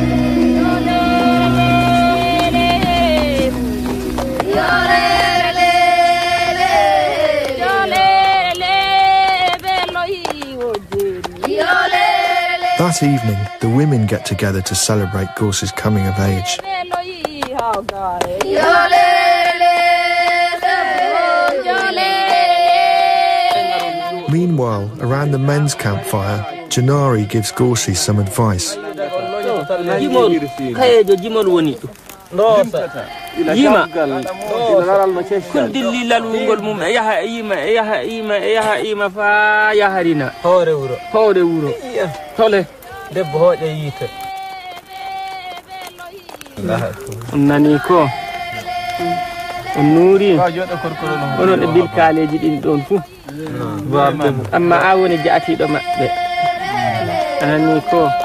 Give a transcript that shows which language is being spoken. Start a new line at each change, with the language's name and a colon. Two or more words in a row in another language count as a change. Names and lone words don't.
English: That evening, the women get together to celebrate Gorsi's coming of age. Meanwhile, around the men's campfire, Janari gives Gorsi some advice.
Fula: Yima kundilli lalungol mum yaha yima fa yaharina hore wuro tole debbo hoje yite nani ko nuri onon de bil kaleji din don fu amma a woni jaati do mabbe nani ko.